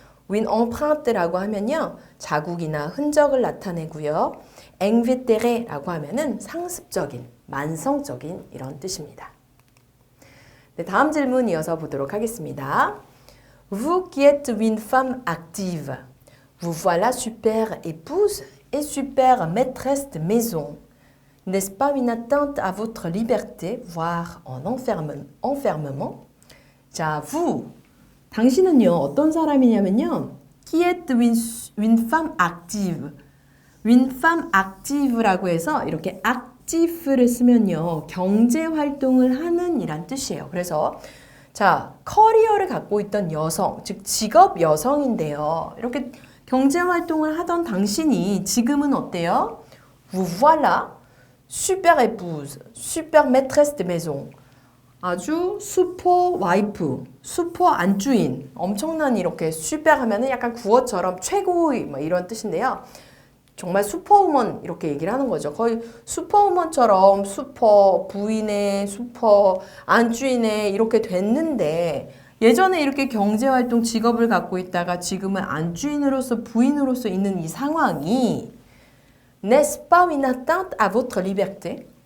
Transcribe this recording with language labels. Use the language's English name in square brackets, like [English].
[Korean] une empreinte라고 하면요. 자국이나 흔적을 나타내고요. invétéré라고 하면은 상습적인, 만성적인 이런 뜻입니다. 네, 다음 질문 이어서 보도록 하겠습니다. [French] Vous qui êtes une femme active, Vous voilà super épouse et super maîtresse de maison. N'est-ce pas une atteinte à votre liberté, voire en enfermement? [Korean] 자, vous. 당신은요, 어떤 사람이냐면요. [French] Qui est une femme active. Une femme active [Korean] 라고 해서 이렇게 active를 쓰면요. 경제 활동을 하는 이란 뜻이에요. 그래서 자, 커리어를 갖고 있던 여성, 즉 직업 여성인데요. 이렇게 경제 활동을 하던 당신이 지금은 어때요? [French] Vous voilà super épouse, super maîtresse de maison. [Korean] 아주 슈퍼 와이프, 슈퍼 안주인, 엄청난 이렇게 슈퍼 하면은 약간 구어처럼 최고의 뭐 이런 뜻인데요. 정말 슈퍼우먼 이렇게 얘기를 하는 거죠. 거의 슈퍼우먼처럼 슈퍼 부인의 슈퍼 안주인의 이렇게 됐는데 예전에 이렇게 경제활동 직업을 갖고 있다가 지금은 안주인으로서 부인으로서 있는 이 상황이 [French] N'est-ce pas une atteinte à votre liberté?